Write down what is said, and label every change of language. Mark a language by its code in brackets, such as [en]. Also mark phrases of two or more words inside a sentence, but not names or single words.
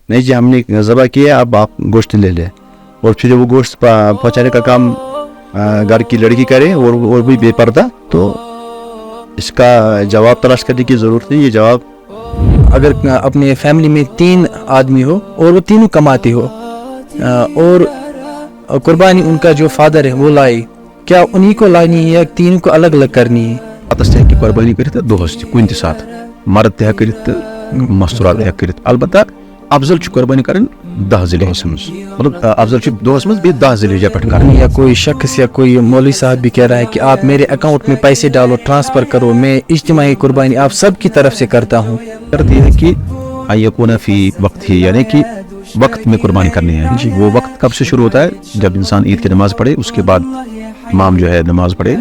[ur] نہیں جی ہم نے ذبح کیا اب آپ گوشت لے لیں, اور پھر وہ گوشت پہنچانے کا کام گھر کی لڑکی کرے اور بھی بے پردہ, تو اس کا جواب تلاش کرنے کی ضرورت نہیں. یہ جواب اگر اپنے فیملی میں 3 آدمی ہو اور وہ تینوں کماتے ہو اور قربانی ان کا جو فادر ہے وہ لائے, کیا انہی کو لانی ہے یا تینوں کو الگ الگ کرنی ہے؟ [ks] اتس تہ ہیٚکہِ قۄربٲنی کٔرِتھ تہٕ دۄہس تہِ کُنہِ تہِ ساتہٕ مرد تہِ ہیٚکہِ کٔرِتھ تہٕ مستوٗرات تہِ ہیٚکہِ کٔرِتھ. البتہ افضل چھُ قۄربٲنی کَرٕنۍ 10 ذی الحجس منٛز, مطلب افضل چھُ دۄہس منٛز بیٚیہِ 10 ذی الحجہ پٮ۪ٹھ کَرٕنۍ. [ur] یا کوئی شخص یا کوئی مولوی صاحب بھی کہہ رہا ہے کہ آپ میرے اکاؤنٹ میں پیسے ڈالو, ٹرانسفر کرو, میں اجتماعی قربانی آپ سب کی طرف سے کرتا ہوں. شرط یہ ہے کہ [ar] ان یکون فی وقت ہی, [ur] یعنی کہ وقت میں قربانی کرنی ہے. جی وہ وقت کب سے شروع ہوتا ہے؟ جب انسان عید کی نماز پڑھے, اس کے بعد امام جو ہے نماز پڑھے.